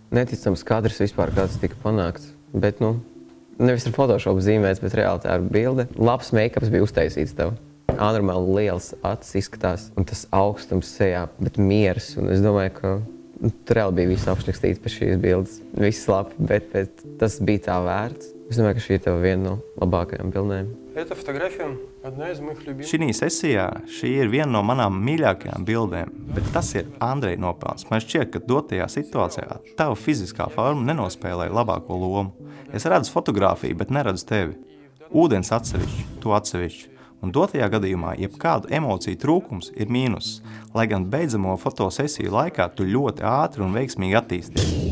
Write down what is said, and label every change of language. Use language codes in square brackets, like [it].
[lv] Neticams kadrs vispār kāds tika panākts, bet, nevis ar Photoshop zīmēts, bet reāli tā ir bilde. Labs make-ups bija uztaisīts tev. Anormāli liels acis izskatās, un tas augstums sejā, bet miers. Un es domāju, ka tur reāli bija viss apšņakstīts pēc šīs bildes. Viss labi, bet tas bija tā vērts. Es domāju, ka šī ir tev viena no labākajām bildēm. [ru] Эта фотография одна из моих любимых. [lv] Šī sesijā šī ir viena no manām mīļākajām bildēm, bet tas ir Andreja nopelns. Man šķiet, ka dotajā situācijā tava fiziskā forma nenospēlēja labāko lomu. Es redzu fotogrāfiju, bet neredzu tevi. Ūdens atsevišķi, tu atsevišķi. Un dotajā gadījumā jebkādu emociju trūkums ir mīnus, lai gan beidzamo fotosesiju laikā tu ļoti ātri un veiksmīgi attīsties.